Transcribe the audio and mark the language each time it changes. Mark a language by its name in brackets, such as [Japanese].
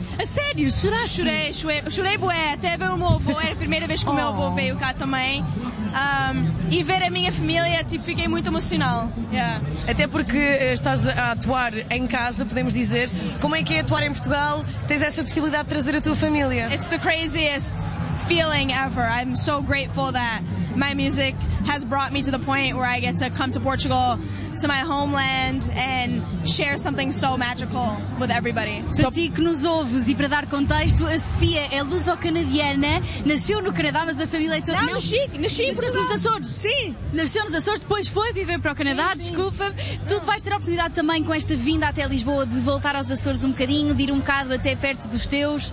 [Portuguese] A sério, chorar, chorei, chorei bué, até ver o meu avô, era a primeira vez que o meu avô veio cá também. E ver a minha família, tipo, fiquei muito emocional. [English] Yeah. [Portuguese] Até porque estás a atuar em casa, podemos dizer. Como é que é atuar em Portugal? Tens essa possibilidade de trazer a tua família? [English] It's the craziest feeling ever. I'm so grateful that my music has brought me to the point where I get to come to Portugal, to my homeland, and share something so magical with everybody. [Portuguese] Para ti que nos ouves e para dar contexto, a Sofia é luso-canadiana, nasceu no Canadá, mas a família é toda... Não, nasci em Portugal. Nasceu nos Açores. Sim. Nasceu nos Açores, depois foi viver para o Canadá, sim, desculpa. Sim. Tu vais ter a oportunidade também com esta vinda até Lisboa de voltar aos Açores um bocadinho, de ir um bocado até perto dos teus.